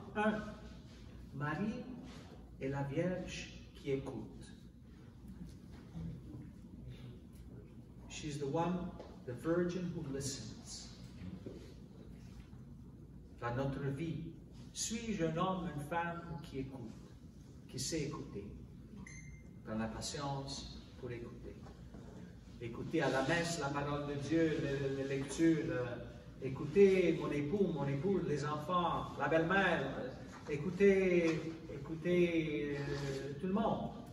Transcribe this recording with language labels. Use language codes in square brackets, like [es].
[fr] 1. Marie est la Vierge qui écoute. [en] She's the one, the virgin who listens. [fr] Dans notre vie, suis-je un homme, une femme qui écoute, qui sait écouter, dans la patience pour écouter. Écouter à la messe la parole de Dieu, les lectures, écouter mon épouse, les enfants, la belle-mère, écouter tout le monde.